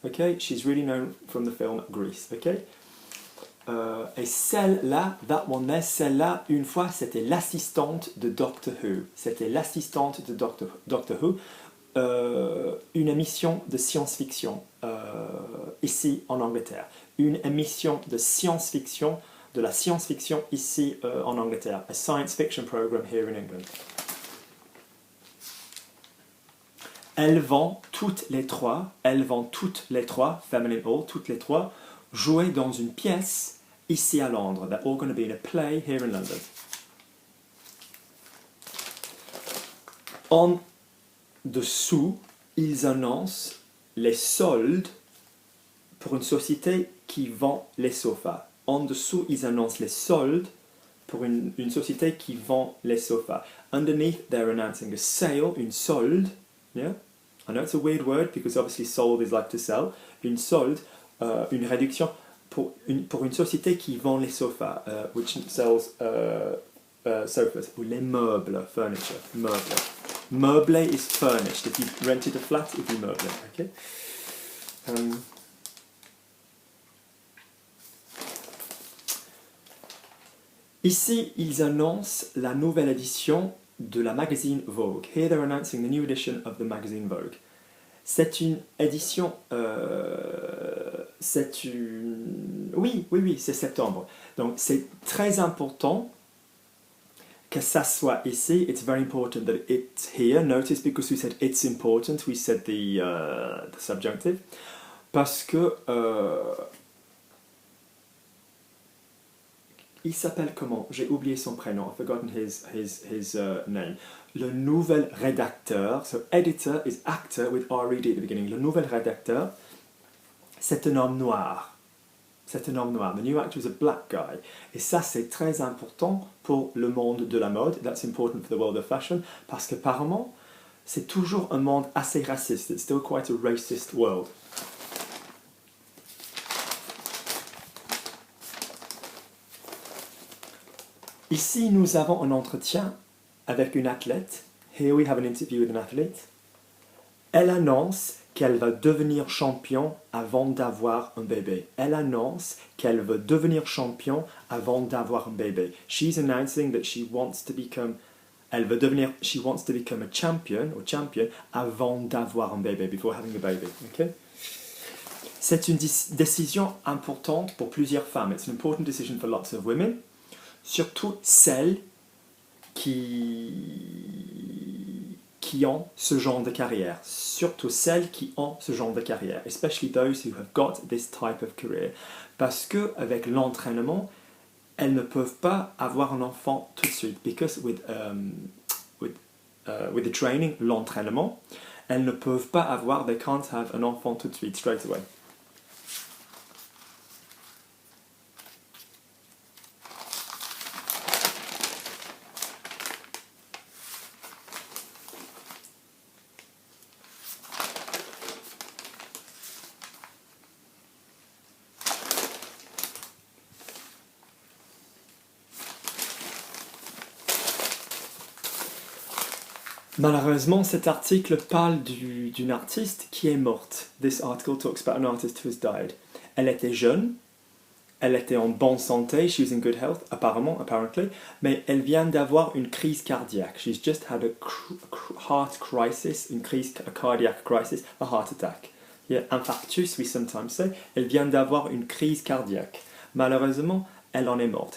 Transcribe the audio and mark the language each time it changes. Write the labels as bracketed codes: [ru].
[en] Okay, she's really known from the film Grease. [fr] Okay, et celle-là, [en] that one there, [fr] celle-là, une fois, c'était l'assistante de Doctor Who. C'était l'assistante de Doctor Who, une émission de science-fiction ici en Angleterre. Une émission de science-fiction, de la science-fiction ici en Angleterre. [en] A science fiction program here in England. [fr] Elles vont toutes les trois, [en] feminine all, [fr] toutes les trois, jouer dans une pièce ici à Londres. [en] They're all going to be in a play here in London. [fr] En dessous, ils annoncent les soldes pour une société qui vend les sofas. En dessous, ils annoncent les soldes pour une société qui vend les sofas. [en] Underneath, they're announcing a sale, [fr] une solde. [en] Yeah? I know it's a weird word because obviously sold is like to sell. [fr] Une solde, une réduction pour une société qui vend les sofas, [en] which sells sofas, [fr] ou les meubles, furniture, meubles. [en] Meubler is furnished. If you rented a flat, it'd be meubler. Okay. [fr] Ici, ils annoncent la nouvelle édition de la magazine Vogue. [en] Here they're announcing the new edition of the magazine Vogue. [fr] C'est une édition... Oui, c'est septembre. Donc c'est très important que ça soit ici. [en] It's very important that it's here. Notice because we said it's important, we said the subjunctive. [fr] Parce que... il s'appelle comment? J'ai oublié son prénom. [en] I've forgotten his name. [fr] Le nouvel rédacteur, [en] so editor is actor with R-E-D at the beginning. [fr] Le nouvel rédacteur, c'est un homme noir. C'est un homme noir. [en] The new actor is a black guy. [fr] Et ça, c'est très important pour le monde de la mode. [en] That's important for the world of fashion. [fr] Parce qu'apparemment, c'est toujours un monde assez raciste. [en] It's still quite a racist world. [fr] Ici, nous avons un entretien avec une athlète. [en] Here we have an interview with an athlete. [fr] Elle annonce qu'elle va devenir champion avant d'avoir un bébé. Elle annonce qu'elle veut devenir champion avant d'avoir un bébé. [en] She's announcing that she wants to become a champion or champion [fr] avant d'avoir un bébé, [en] before having a baby. Okay? [fr] C'est une décision importante pour plusieurs femmes. [en] It's an important decision for lots of women. [fr] Surtout celles qui ont ce genre de carrière. Surtout celles qui ont ce genre de carrière. [en] Especially those who have got this type of career. [fr] Parce que avec l'entraînement, elles ne peuvent pas avoir un enfant tout de suite. [en] Because with the training, [fr] l'entraînement, elles ne peuvent pas avoir, [en] they can't have an [fr] enfant tout de suite, [en] straight away. [fr] Malheureusement, cet article parle d'une artiste qui est morte. [en] This article talks about an artist who has died. [fr] Elle était jeune, elle était en bonne santé, [en] she was in good health, [fr] apparently, mais elle vient d'avoir une crise cardiaque. [en] She's just had a heart crisis, a cardiac crisis, a heart attack. Yeah, infarctus, we sometimes say. [fr] Elle vient d'avoir une crise cardiaque. Malheureusement, elle en est morte.